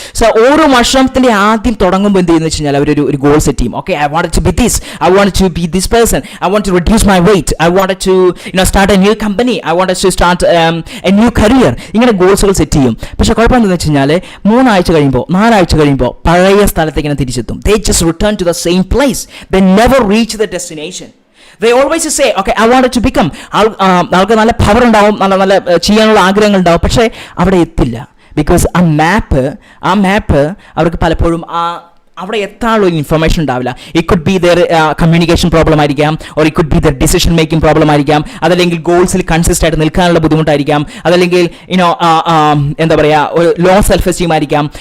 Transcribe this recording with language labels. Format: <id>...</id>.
<ml>So ഓരോ വർഷത്തിൻ്റെ ആദ്യം തുടങ്ങുമ്പോൾ എന്ത് ചെയ്യുന്നത് വെച്ച് കഴിഞ്ഞാൽ അവരൊരു ഗോൾ സെറ്റ് ചെയ്യും.</ml> <en>Okay, I want to be this, I want to be this person, I want to reduce my weight, I want to start a new company, I want to start a new career.</en> <ml>ഇങ്ങനെ ഗോൾസുകൾ set ചെയ്യും. പക്ഷേ കുഴപ്പം എന്താണെന്ന് വെച്ച് കഴിഞ്ഞാൽ 3 ആഴ്ച കഴിയുമ്പോൾ 4 ആഴ്ച കഴിയുമ്പോൾ പഴയ സ്ഥലത്തേക്ക് ഇങ്ങനെ തിരിച്ചെത്തും.</ml> <en>They just return to the same place. They never reach the destination. They always say, okay, I wanted to become.</en> <ml>ആൾക്ക് നല്ല പവർ ഉണ്ടാവും, നല്ല ചെയ്യാനുള്ള ആഗ്രഹങ്ങൾ ഉണ്ടാവും, പക്ഷേ അവിടെ എത്തില്ല. ബിക്കോസ് ആ മാപ്പ് അവർക്ക് പലപ്പോഴും അവിടെ എത്താനുള്ള ഇൻഫർമേഷൻ ഉണ്ടാവില്ല.</ml> <en>it could be their communication problem</en> <ml>ആയിരിക്കാം,</ml> <en>or it could be their decision making problem</en> <ml>ആയിരിക്കാം, അതല്ലെങ്കിൽ ഗോൾസിൽ കൺസിസ്റ്റ് ആയിട്ട് നിൽക്കാനുള്ള ബുദ്ധിമുട്ടായിരിക്കാം, അതല്ലെങ്കിൽ എന്താ പറയുക, ഒരു ലോ സെൽഫ് എസ്റ്റീം ആയിരിക്കാം.</ml>